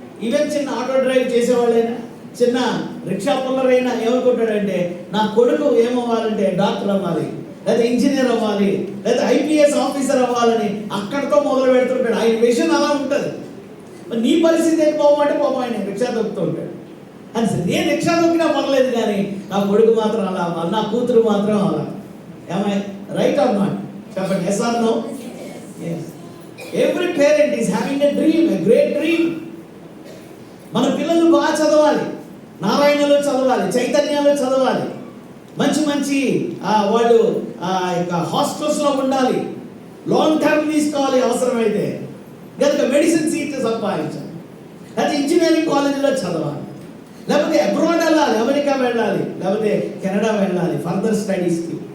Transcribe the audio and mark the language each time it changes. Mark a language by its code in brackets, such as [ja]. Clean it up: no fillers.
[te] Even చిన్న auto drive చేసేవాళ్ళైనా, చిన్న rickshaw పుల్లరైనా ఏమనుకుంటాడంటే, నా కొడుకు ఏమవ్వాలంటే డాక్టర్ అవ్వాలి, లేదా ఇంజనీర్ అవ్వాలి, లేదా ఐపీఎస్ ఆఫీసర్ అవ్వాలని అక్కడితో మొదలు పెడుతుంటాడు. ఆయన విషయం అలా ఉంటుంది. మరి నీ పరిస్థితి ఏంటి పోమంటే పాపం ఆయన రిక్షా దొక్కుతూ ఉంటాడు. అని నేను రిక్షా దొక్కినా పర్లేదు, కానీ నా కొడుకు మాత్రం అలా అవ్వాలి, నా కూతురు మాత్రం అలా. [en] Am I right or not? [te] చెప్పండి, [en] Yes or no? Yes. Every parent is having a dream, a great dream. [te] మన పిల్లలు బాగా చదవాలి, నారాయణలో చదవాలి, చైతన్యాలో చదవాలి, మంచి వాళ్ళు హాస్టల్స్లో ఉండాలి, లాంగ్ టర్మ్ తీసుకోవాలి, అవసరమైతే కనుక మెడిసిన్ సీట్ సంపాదించాలి, లేకపోతే ఇంజనీరింగ్ కాలేజీలో చదవాలి, లేకపోతే అబ్రాడ్ వెళ్ళాలి, అమెరికా వెళ్ళాలి, లేకపోతే కెనడా వెళ్ళాలి ఫర్దర్ స్టడీస్కి.